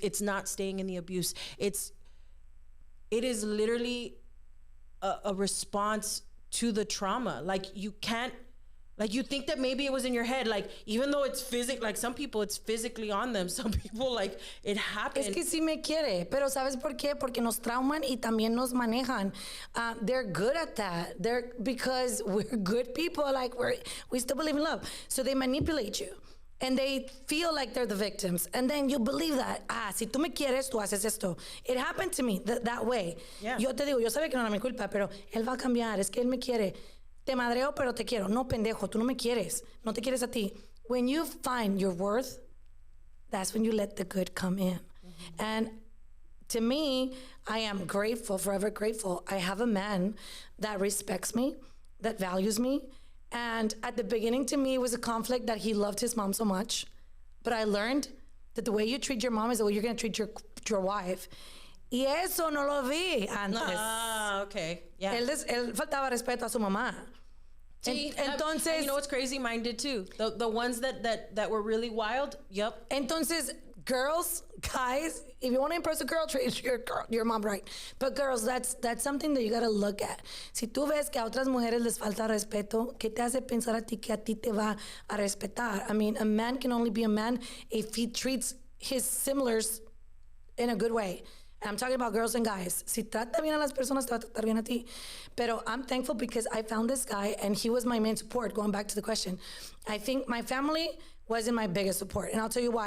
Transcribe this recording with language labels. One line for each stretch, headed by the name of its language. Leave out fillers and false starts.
English: It's not staying in the abuse. It is literally a response to the trauma. Like you can't, like you think that maybe it was in your head, like even though it's like some people it's physically on them, some people like it happened.
Spanish: Es que sí me quiere, pero ¿sabes por qué? Porque nos trauman y también nos manejan.
English: They're good at that. Because we're good people, like we still believe in love. So they manipulate you. And they feel like they're the victims. And then you believe that,
Spanish: si tú me quieres, tú haces esto.
English: It happened to me that way. Yeah.
Spanish: Yo te digo, yo sabía que no era mi culpa, pero él va a cambiar, es que él me quiere. Te madreo, pero te quiero. No, pendejo, tú no me quieres. No te quieres a ti.
English: When you find your worth, that's when you let the good come in. Mm-hmm. And to me, I am grateful, forever grateful. I have a man that respects me, that values me. And at the beginning, to me, it was a conflict that he loved his mom so much. But I learned that the way you treat your mom is the way you're going to treat your wife.
Spanish: Y eso no lo vi antes.
English: Okay. Yeah.
Spanish: Él faltaba respeto a su mamá. Sí, Entonces,
English: and you know what's crazy? Mine did too. The ones that were really wild. Yep. Entonces, girls, guys, if you want to impress a girl, treat your mom right. But girls, that's something that you gotta look at.
Spanish: Si tú ves que a otras mujeres les falta respeto, ¿qué te hace pensar a ti que a ti te va a respetar?
English: I mean, a man can only be a man if he treats his similars in a good way. I'm talking about girls and guys.
Spanish: Si trata bien a las personas, te va a tratar bien a ti.
English: Pero I'm thankful because I found this guy and he was my main support, going back to the question. I think my family wasn't my biggest support. And I'll tell you why.